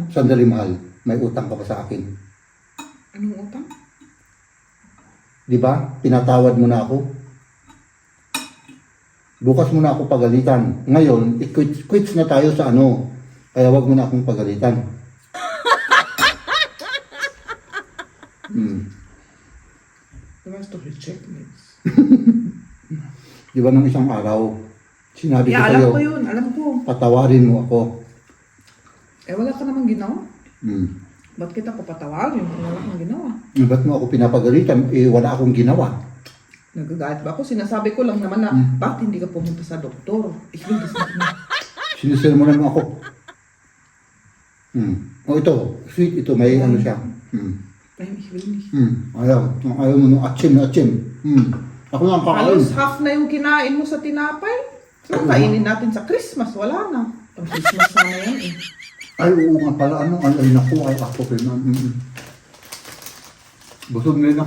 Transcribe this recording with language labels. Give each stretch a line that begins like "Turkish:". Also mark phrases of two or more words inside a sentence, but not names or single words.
Filipino: sandali mahal. May utang ka pa sa akin. Anong utang? Di ba? Pinatawad mo na ako. Bukas mo na ako pagalitan. Ngayon, quits na tayo sa ano. Kaya wag mo na akong pagalitan.
German: Du weißt doch, ich check nichts.
Filipino: Di ba nung isang araw, sinabi ko Yeah, sa'yo, alam ko yun. Alam ko. patawarin mo ako. Eh, wala ka namang ginawa. Hmm. Ba't kita ko patawagin kung wala kang ginawa? Ba't mo ako pinapagalitan? Wala akong ginawa. Nagagalit ba ako? Sinasabi ko lang naman na, bakit hindi ka pumunta sa doktor?
German: Ich will das nicht mehr.
Filipino: Sinisermonan mo ako. O ito, sweet ito, may ano siya.
German: Nein, ich will nicht.
Filipino: Ayaw mo nung atsim na atsim. Ako lang kakain. Halos half na yung kinain mo sa tinapay. So, kainin natin sa Christmas. Wala na. Pang Christmas sana yan eh. Ay, oo nga pala, ay naku, ay ako rin. Busog na rin ako.